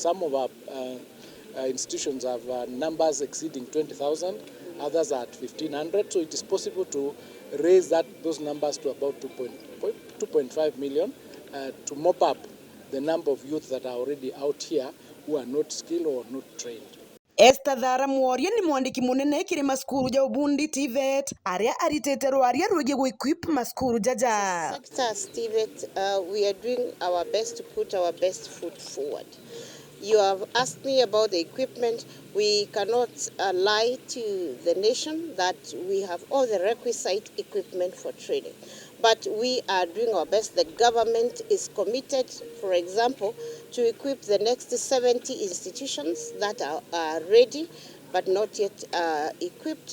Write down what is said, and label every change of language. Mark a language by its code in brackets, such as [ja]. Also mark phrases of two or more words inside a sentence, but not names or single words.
[en] Some of our institutions have numbers exceeding 20,000, others are at 1,500, so it is possible to raise those numbers to about 2.5 million to mop up the number of youth that are already out here who are not skilled or not trained. [mer] Esta Dhara Mworia ni mwandiki munene kiri maskuru ja ubundi TVET aria aritete rwaria rugi equip maskuru jaja. [en] Sector TVET, we are doing our best to put our best foot forward. You have asked me about the equipment. We cannot lie to the nation that we have all the requisite equipment for training. But we are doing our best. The government is committed, for example, to equip the next 70 institutions that are ready but not yet equipped.